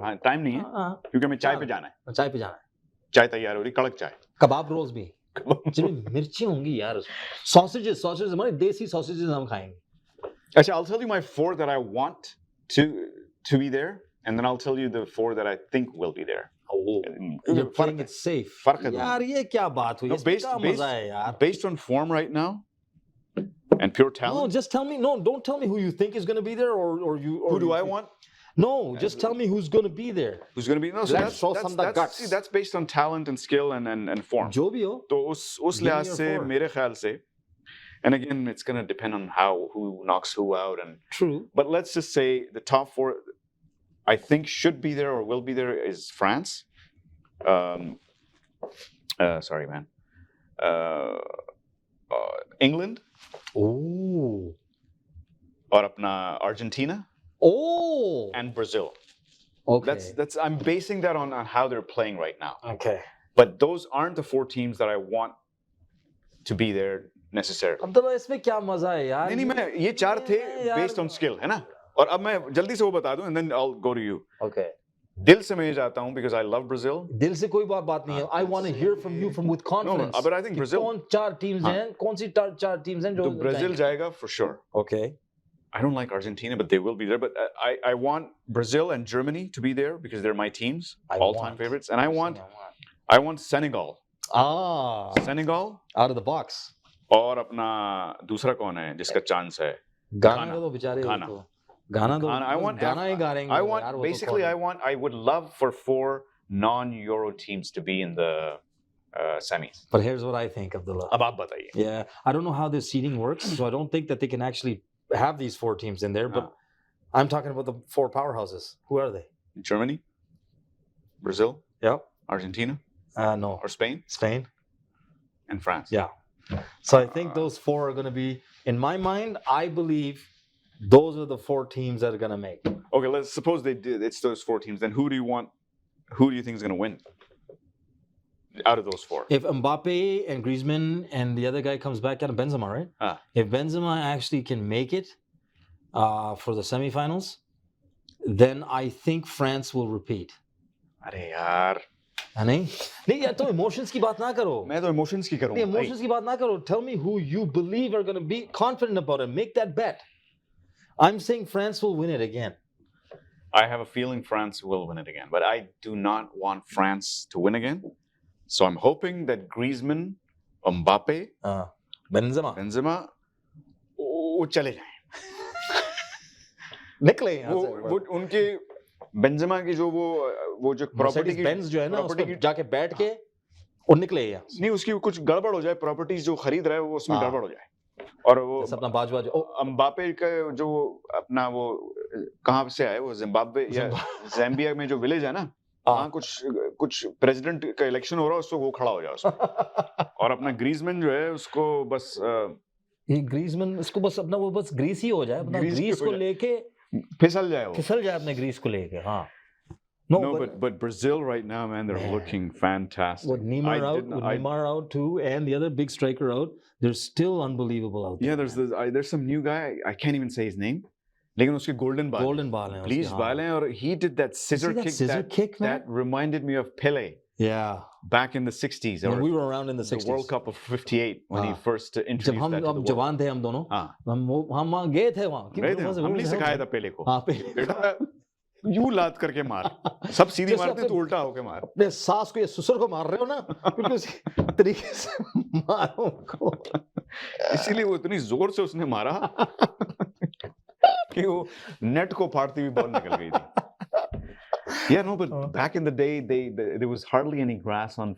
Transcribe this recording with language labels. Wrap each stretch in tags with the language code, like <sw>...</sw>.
<hi>हाँ, time नहीं है क्योंकि हमें चाय पे जाना है. चाय पे जाना है. चाय तैयार हो रही, कड़क चाय. कबाब रोल्स भी. जिसमें मिर्ची होंगी यार. Sausages हमारे देसी sausages हम खाएंगे.</hi> <en>Actually, I'll tell you my 4 that I want to be there, and then I'll tell you the 4 that I think will be there. Oh, you're playing it safe.</en> <hi>यार ये क्या बात हुई? इसका मजा है यार.</hi> <en>Based on form right now and pure talent. No, just tell me. No, don't tell me who you think is going to be there, or you. Or who do I want? No, just tell me who's going to be there. Who's going to be? No, so that's based on talent and skill and form.</en> <hi>जो भी हो. तो उस लिहाज से मेरे ख्याल से,</hi> <en>and again, it's going to depend on who knocks who out and. True. But let's just say the top 4, I think should be there or will be there is France. Sorry, man. England. Oh.</en> <hi>और अपना Argentina.</hi> <en>Oh. And Brazil. Okay. That's I'm basing that on how they're playing right now. Okay. But those aren't the 4 teams that I want to be there necessarily.</en> <hi>अब तो इसमें क्या मजा है यार? नहीं मैं ये 4 थे</hi> <en>based on skill,</en> <hi>है ना? और अब मैं जल्दी से वो बता दूं</hi> <en>and then I'll go to you. Okay.</en> <hi>दिल से मैं जाता हूं</hi> <en>because I love Brazil.</en> <hi>दिल से कोई बात नहीं है.</hi> <en>I want to hear from you with confidence. No, but I think Brazil.</en> <hi>कौन 4 teams हैं? कौन सी 4 teams हैं जो? तो Brazil जाएगा for sure.</hi> <en>Okay. I don't like Argentina, but they will be there. But I want Brazil and Germany to be there because they're my teams, all-time favorites. And I want Senegal. Senegal. Out of the box.</en> <hi>और अपना दूसरा कौन है जिसका chance है? गाना तो बेचारे गाना तो गाना ही गा रहे हैं.</hi> <en>I would love for 4 non-Euro teams to be in the semis. But here's what I think of the love.</en> <hi>अब आप बताइए.</hi> <en>Yeah, I don't know how this seeding works, so I don't think that they can actually have these 4 teams in there. But I'm talking about the 4 powerhouses. Who are they? Germany, Brazil, yep, Argentina, no, or Spain, and France. Yeah. So I think those 4 are going to be, in my mind, I believe those are the 4 teams that are going to make. Okay, let's suppose it's those 4 teams. Then who do you think is going to win out of those 4? If Mbappe and Griezmann and the other guy comes back out of Benzema, right? If Benzema actually can make it for the semifinals, then I think France will repeat.</en> <hi>अरे यार. नहीं यार तुम emotions की बात ना करो. मैं तो emotions की करूँगा. Emotions की बात ना करो.</hi> <en>Tell me who you believe are going to be confident about it. Make that bet. I'm saying France will win it again. I have a feeling France will win it again, but I do not want France to win again. So I'm hoping that Griezmann, Mbappe, Benzema,</en> <hi>वो चले जाएं. निकले यहाँ से. वो उनके Benzema की जो वो जो property की Benz जो है ना उसको जाके बैठ के और निकले यहाँ. नहीं उसकी कुछ गड़बड़ हो जाए, properties जो खरीद रहा है वो उसमें गड़बड़ हो जाए. और वो अपना बाजवा जो अम्बापे का जो अपना वो कहाँ से आए वो जिम्बाब्वे या ज़ैम्बिया में जो विलेज है ना वहाँ कुछ प्रेसिडेंट का इलेक्शन हो रहा है उसको वो खड़ा हो जाए उसमें. और अपना ग्रीजमैन जो है उसको बस ये ग्रीजमैन उसको बस अपना वो बस ग्रीस ही हो जाए, अपना ग्रीस को लेके फिसल जाए अपने ग्रीस को लेके. हाँ.</hi> <en>No, but Brazil right now, man, they're looking fantastic. With Neymar out too, and the other big striker out, they're still unbelievable out there. Yeah, there's some new guy. I can't even say his name.</en> <hi>लेकिन उसके golden ball हैं.</hi> <en>Bleach ball</en> <hi>हैं और</hi> <en>he did that scissor kick that reminded me of Pele. Yeah. Back in the 60s. When we were around in the 60s. The World Cup of 58 when he first introduced that to the world.</en> <hi>जब हम जवान थे हम दोनों. हम वहाँ गए थे वहाँ. हमने सिखाया था पेले को. हाँ पेले. यूं लात करके मार सब सीधी जैसे मारते अपने- तो उल्टा होके मार अपने सास को या ससुर को मार रहे हो ना बिल्कुल उसी तरीके से मारो उनको इसीलिए वो इतनी जोर से उसने मारा कि वो नेट को फाड़ती हुई बॉल निकल गई थी</hi> <en>Yeah, no, but back in the day, there was hardly any grass on</en>